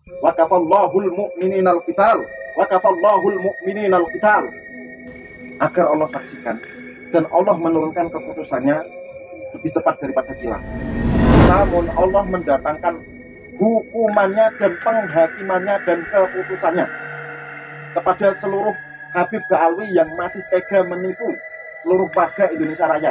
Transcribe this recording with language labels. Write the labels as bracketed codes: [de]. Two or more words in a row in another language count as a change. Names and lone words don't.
[ar] وكفى الله المؤمنين القتال. وكفى الله المؤمنين القتال. [id] Agar Allah saksikan dan Allah menurunkan keputusannya lebih cepat daripada kilat. Namun Allah mendatangkan hukumannya dan penghakimannya dan keputusannya kepada seluruh Habib Ba'alwi yang masih tega menipu seluruh warga Indonesia Raya.